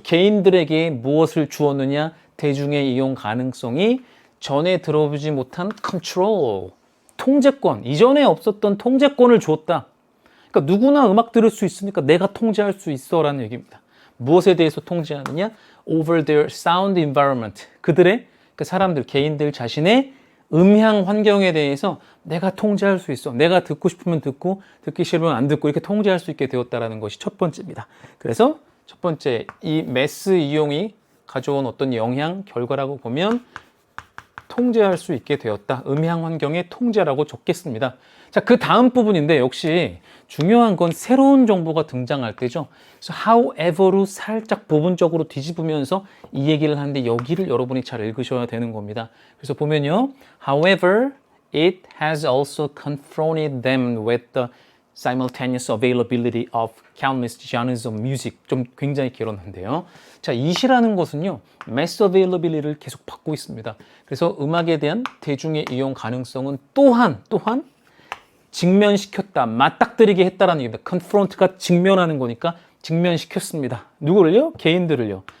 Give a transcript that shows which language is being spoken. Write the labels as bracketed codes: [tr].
[ko] 개인들에게 무엇을 주었느냐? 대중의 이용 가능성이 전에 들어보지 못한 control, 통제권, 이전에 없었던 통제권을 주었다. 그러니까 누구나 음악 들을 수 있으니까 내가 통제할 수 있어 라는 얘기입니다. 무엇에 대해서 통제하느냐? [en] Over their sound environment. [ko] 그들의, 그 사람들, 개인들 자신의 음향 환경에 대해서 내가 통제할 수 있어. 내가 듣고 싶으면 듣고, 듣기 싫으면 안 듣고 이렇게 통제할 수 있게 되었다는 것이 첫 번째입니다. 그래서 첫 번째, 이 매스 이용이 가져온 어떤 영향, 결과라고 보면 통제할 수 있게 되었다. 음향 환경의 통제라고 적겠습니다. 자, 그 다음 부분인데 역시 중요한 건 새로운 정보가 등장할 때죠. 그래서 however로 살짝 부분적으로 뒤집으면서 이 얘기를 하는데 여기를 여러분이 잘 읽으셔야 되는 겁니다. 그래서 보면요. [en] However, it has also confronted them with the simultaneous availability of countless genres of music. [ko] 좀 굉장히 길었는데요. 자, it이라는 것은요, mass availability를 계속 받고 있습니다. 그래서 음악에 대한 대중의 이용 가능성은 또한 직면시켰다, 맞닥뜨리게 했다라는 얘기입니다. confront가 직면하는 거니까 직면시켰습니다. 누구를요? 개인들을요.